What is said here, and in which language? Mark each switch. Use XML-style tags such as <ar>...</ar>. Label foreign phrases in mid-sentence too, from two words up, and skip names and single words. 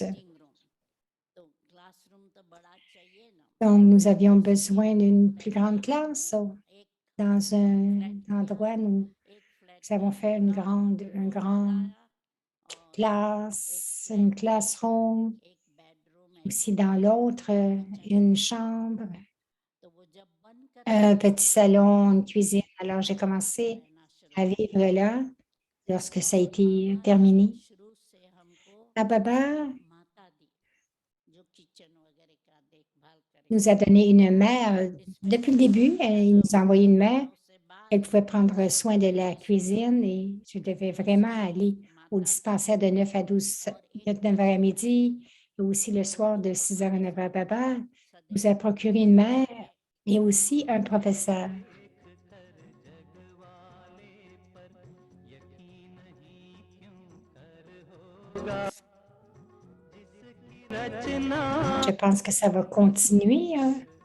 <en>meeting room</en> <hi>तो क्लासरूम तो बड़ा चाहिए ना</hi> <fr>Donc, nous avions</fr> <hi>तो</hi> <fr>besoin</fr> <hi>इसलिए</hi> <fr>d'une plus</fr> <hi>मैंने</hi> <fr>grande</fr> <hi>एक</hi> <fr>classe.</fr> <hi>रूम एक</hi> <fr>Dans un</fr> <hi>फ्लैट</hi> <fr>endroit, nous</fr> <hi>लिया एक फ्लैट</hi> <fr>avons</fr> <hi>में</hi> <fr>fait une</fr> <hi>रूम</hi> <fr>grande</fr> <hi>लगाया और एक</hi> <fr>classe, une</fr> <hi>फ्लैट में</hi> <fr>classroom.</fr> <hi>एक बेडरूम</hi> <fr>Aussi,</fr> <hi>एक</hi> <fr>dans l'autre,</fr> <hi>किचन</hi> <fr>une</fr> <hi>रूम</hi> <fr>chambre,</fr> <hi>तो वो जब बन</hi> <fr>un</fr> <hi>करके</hi> <fr>petit salon, une cuisine. Alors, j'ai commencé</fr> <hi>रहना शुरू</hi> <fr>à</fr> <hi>किया</hi> <fr>vivre là lorsque ça a</fr> <hi>और</hi> <fr>été</fr> <hi>बाबा ने</hi> <fr>terminé.</fr> <hi>शुरू से हमको</hi> <fr>La Baba</fr> <hi>एक माता दी जो किचन वगैरह का देखभाल करे</hi> <fr>nous a donné une mère. Depuis le début, il nous a envoyé une mère.</fr> <hi>उससे बाद</hi> <fr>Elle pouvait prendre soin de la cuisine et je devais vraiment aller au dispensaire de 9 à 12, de 9 heures à midi et aussi le soir de 6 heures à 9 heures. Baba nous a procuré une mère et aussi un professeur. Je pense que ça va continuer, hein.</fr>